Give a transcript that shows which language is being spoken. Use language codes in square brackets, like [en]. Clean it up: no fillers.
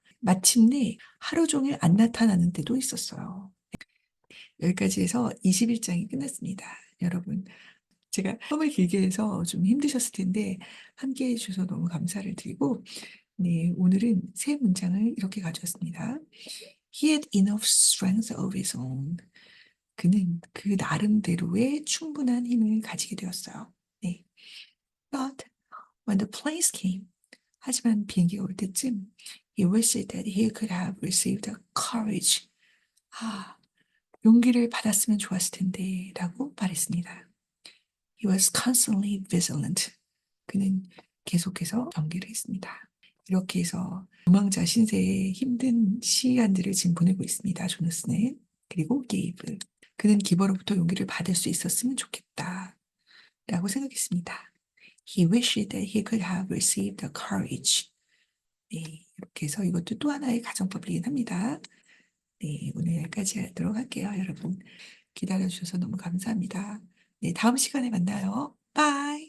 [ko] 마침내 하루 종일 안 나타나는 때도 있었어요. 여기까지 해서 21장이 끝났습니다. 여러분, 제가 처음을 길게 해서 좀 힘드셨을 텐데 함께 해주셔서 너무 감사를 드리고 네, 오늘은 세 문장을 이렇게 가져왔습니다. [en] He had enough strength of his own. [ko] 그는 그 나름대로의 충분한 힘을 가지게 되었어요. 네. [en] But when the planes came, [ko] 하지만 비행기가 올 때쯤 [en] he wished that he could have received the courage. [ko] 아, 용기를 받았으면 좋았을 텐데 라고 말했습니다. [en] He was constantly vigilant. [ko] 그는 계속해서 경계를 했습니다. 이렇게 해서 도망자 신세의 힘든 시간들을 지금 보내고 있습니다. 조나스는. 그리고 게이브. 그는 기버로부터 용기를 받을 수 있었으면 좋겠다. 라고 생각했습니다. [en] He wished that he could have received the courage. [ko] 네, 이렇게 해서 이것도 또 하나의 가정법이긴 합니다. 네, 오늘 여기까지 하도록 할게요. 여러분 기다려주셔서 너무 감사합니다. 네, 다음 시간에 만나요. 빠이.